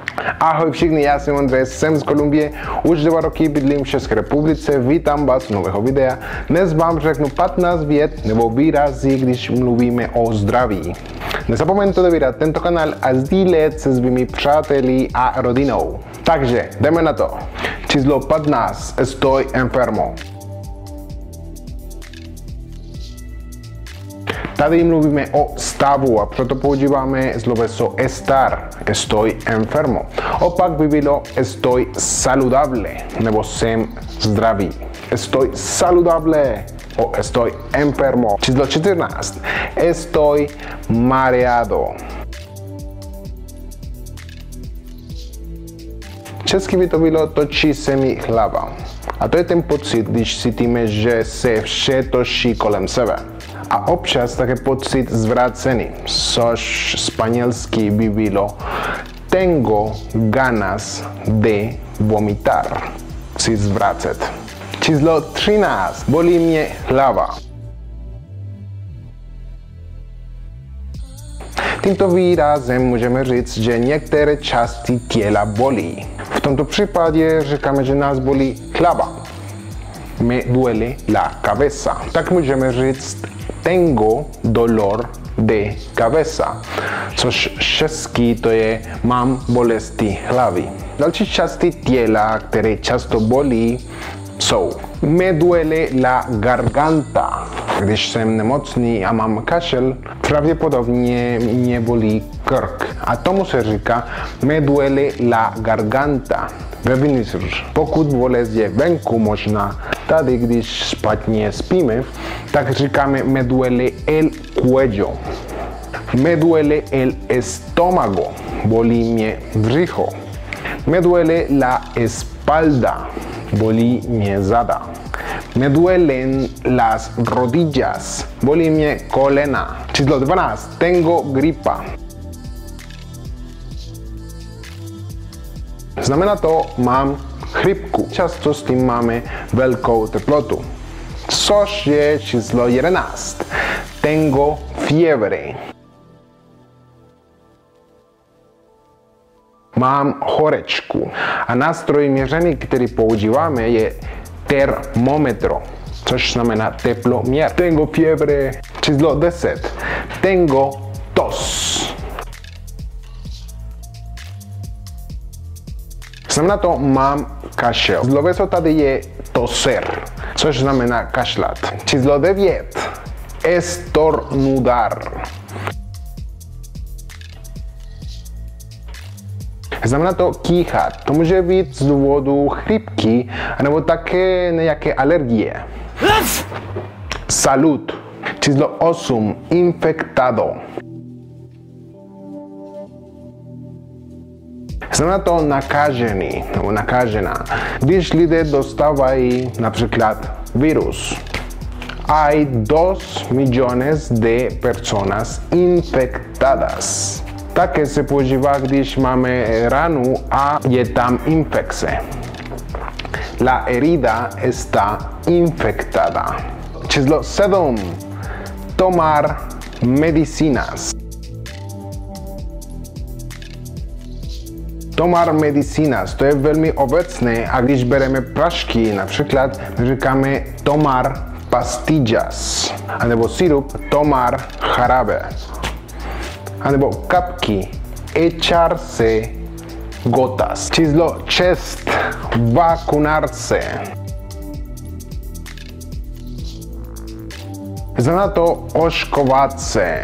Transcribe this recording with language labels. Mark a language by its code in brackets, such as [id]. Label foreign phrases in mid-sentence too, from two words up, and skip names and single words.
[cs] Ahoj všichni, já jsem Andres, jsem z Kolumbie, už 2 roky bydlím v České republice, vítám vás u nového videa. Dnes vám řeknu 15 vět nebo výrazy, když mluvíme o zdraví. Nezapomeňte odebírat tento kanál a sdílet se svými přáteli a rodinou. Takže jdeme na to. Číslo 15. [es] Estoy enfermo. [cs] Tady mluvíme o stavu a proto používáme sloveso estar. [es] Estoy enfermo. [cs] Opak by bylo [es] estoy saludable, [cs] nebo jsem zdravý. [es] Estoy saludable o estoy enfermo. [cs] Číslo 14. [es] Estoy mareado. [cs] Česky by to bylo točí se mi hlava. A to je ten pocit, když cítíme, že se vše točí kolem sebe. A občas také pocit zvrácený, což španělsky by bylo [es] tengo ganas de vomitar, [cs] si zvrácet. Číslo 13. Bolí mě hlava. Tímto výrazem můžeme říct, že některé části těla bolí. V tomto případě říkáme, že nás bolí hlava. [es] Me duele la cabeza. [cs] Tak můžeme říct [es] tengo dolor de cabeza, [cs] což česky to je mám bolesti hlavy. Další části těla, které často bolí, jsou [es] me duele la garganta. [cs] Když jsem nemocný a mám kašel, pravděpodobně mě bolí krk. A tomu se říká [es] me duele la garganta. [cs] Vevnitř. Pokud bolest je venku možná, tady když špatně spíme, tak říkáme [es] me duele el cuello. Me duele el estómago. [cs] Bolí mě břicho. [es] Me duele la espalda. [cs] Bolí mě zada. [es] Me duelen las rodillas. [cs] Bolí mě kolena. Číslo 12. [es] Tengo gripa. [cs] Znamená to, mám chřipku. Často s tím máme velkou teplotu. Což je číslo 11. [es] Tengo fiebre. [cs] Mám horečku. A nástroj měření, který používáme, je termometro, což znamená teploměr. [es] Tengo fiebre. Číslo 10. Tengo tos. [cs] Znamená to, mám kašel. Sloveso tady je toser, což znamená kašlat. Číslo 9. Estornudar. Znamená to kýchat. To může být z důvodu chřipky, nebo také nějaké alergie. Salud. Číslo 8. Infectado. Znamená to nakažený nebo nakažená. Když lidé dostávají například virus. [es] Hay 2 millones de personas infectadas. [cs] Také se používá, když máme ranu a je tam infekce. [es] La herida está infectada. [cs] Číslo 7. [es] Tomar medicinas. Tomar medicinas, [cs] to je velmi obecné a když bereme prašky, například říkáme [es] tomar pastillas, [cs] anebo sirup [es] tomar jarabe, [cs] anebo kapky [es] echarse gotas. [cs] Číslo 6. Vacunarse. Znamená to očkovat se.